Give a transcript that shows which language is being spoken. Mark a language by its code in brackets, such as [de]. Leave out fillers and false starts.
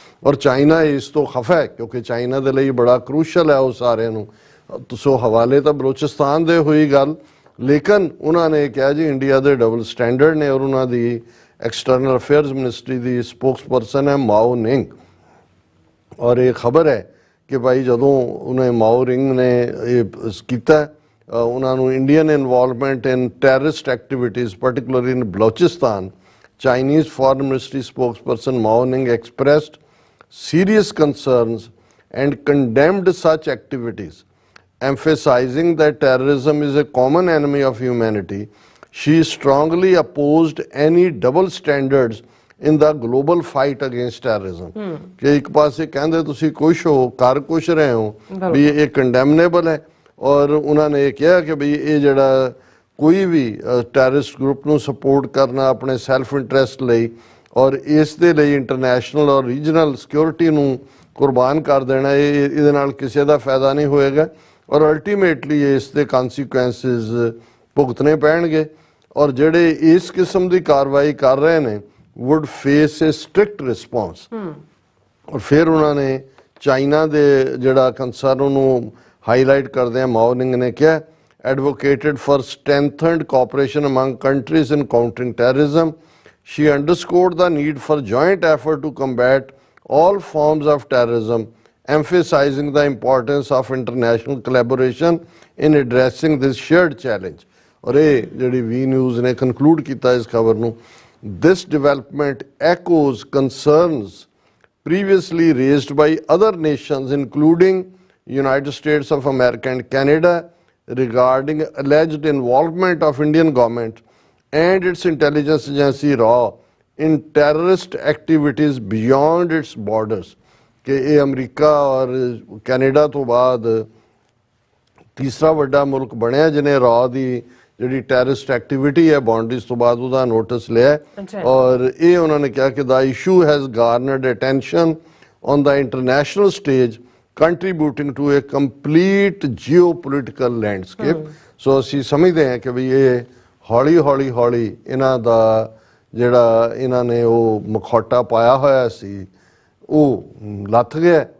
[pa] ਔਰ ਚਾਈਨਾ ਇਸ ਤੋਂ ਖਫਾ ਹੈ ਕਿਉਂਕਿ ਚਾਈਨਾ ਦੇ ਲਈ ਬੜਾ ਕਰੂਸ਼ਲ ਹੈ ਉਹ ਸਾਰਿਆਂ ਨੂੰ। ਸੋ ਹਵਾਲੇ ਤਾਂ ਬਲੋਚਿਸਤਾਨ ਦੇ ਹੋਈ ਗੱਲ, ਲੇਕਿਨ ਉਹਨਾਂ ਨੇ ਕਿਹਾ ਜੀ ਇੰਡੀਆ ਦੇ ਡਬਲ ਸਟੈਂਡਰਡ ਨੇ। ਔਰ ਉਹਨਾਂ ਦੀ ਐਕਸਟਰਨਲ ਅਫੇਅਰਸ ਮਿਨਿਸਟਰੀ ਦੀ ਸਪੋਕਸਪਰਸਨ ਹੈ ਮਾਓ ਨਿੰਗ। ਔਰ ਇਹ ਖਬਰ ਹੈ ਕਿ ਭਾਈ ਜਦੋਂ ਉਹਨੇ ਮਾਓ ਨਿੰਗ ਨੇ ਇਹ ਕੀਤਾ, ਉਹਨਾਂ ਨੂੰ Indian involvement in terrorist activities [en] particularly in Balochistan, Chinese Foreign Ministry spokesperson Mao Ning expressed serious concerns and condemned such activities, emphasizing that terrorism is a common enemy of humanity. She strongly opposed any double standards in the global fight against terrorism. [pa] ਕਿ ਇੱਕ ਪਾਸੇ ਕਹਿੰਦੇ ਤੁਸੀਂ ਕੁਛ ਹੋ, ਕਰ ਕੁਛ ਰਹੇ ਹੋ, ਵੀ ਇਹ ਕੰਡੈਮਨੇਬਲ ਹੈ। ਔਰ ਉਹਨਾਂ ਨੇ ਇਹ ਕਿਹਾ ਕਿ ਬਈ ਇਹ ਜਿਹੜਾ ਕੋਈ ਵੀ ਟੈਰਰਿਸਟ ਗਰੁੱਪ ਨੂੰ ਸਪੋਰਟ ਕਰਨਾ ਆਪਣੇ ਸੈਲਫ ਇੰਟਰਸਟ ਲਈ, ਔਰ ਇਸ ਦੇ ਲਈ ਇੰਟਰਨੈਸ਼ਨਲ ਔਰ ਰੀਜਨਲ ਸਿਕਿਉਰਿਟੀ ਨੂੰ ਕੁਰਬਾਨ ਕਰ ਦੇਣਾ, ਇਹਦੇ ਨਾਲ ਕਿਸੇ ਦਾ ਫਾਇਦਾ ਨਹੀਂ ਹੋਏਗਾ। ਔਰ ਅਲਟੀਮੇਟਲੀ ਇਸ ਦੇ ਕਨਸੀਕੁਐਂਸਿਸ ਭੁਗਤਣੇ ਪੈਣਗੇ। ਔਰ ਜਿਹੜੇ ਇਸ ਕਿਸਮ ਦੀ ਕਾਰਵਾਈ ਕਰ ਰਹੇ ਨੇ [en] would face a strict response। [pa] ਔਰ ਫਿਰ ਉਹਨਾਂ ਨੇ ਚਾਈਨਾ ਦੇ ਜਿਹੜਾ ਕੰਸਰਨ ਉਹਨੂੰ ਹਾਈਲਾਈਟ ਕਰਦੇ ਆ, ਮਾਓ ਨਿੰਗ ਨੇ ਕਿਹਾ [en] advocated for strengthened cooperation among countries in countering terrorism. She underscored the need for joint effort to combat all forms of terrorism, emphasizing the importance of international collaboration in addressing this shared challenge. [pa] ਔਰ ਇਹ ਜਿਹੜੀ ਵੀ news ਨੇ conclude ਕੀਤਾ ਇਸ ਖਬਰ ਨੂੰ, [en] this development echoes concerns previously raised by other nations including United States of America and Canada regarding alleged involvement of Indian government and its intelligence agency RAW in terrorist activities beyond its borders। [pa] कि ये अमरीका और Canada तो बाद तीसरा वड्डा मुल्क बनया जिन्हें RAW दी ਜਿਹੜੀ ਟੈਰਰਿਸਟ ਐਕਟੀਵਿਟੀ ਹੈ ਬਾਉਂਡਰੀਜ਼ ਤੋਂ ਬਾਅਦ ਉਹਦਾ ਨੋਟਿਸ ਲਿਆ। ਔਰ ਇਹ ਉਹਨਾਂ ਨੇ ਕਿਹਾ ਕਿ [en] The issue has garnered attention on the international stage contributing to a complete geopolitical landscape. [pa] ਸੋ ਅਸੀਂ ਸਮਝਦੇ ਹਾਂ ਕਿ ਵੀ ਇਹ ਹੌਲੀ ਹੌਲੀ ਇਹਨਾਂ ਦਾ ਜਿਹੜਾ ਇਹਨਾਂ ਨੇ ਉਹ ਮਖੌਟਾ ਪਾਇਆ ਹੋਇਆ ਸੀ ਉਹ ਲੱਥ ਗਿਆ।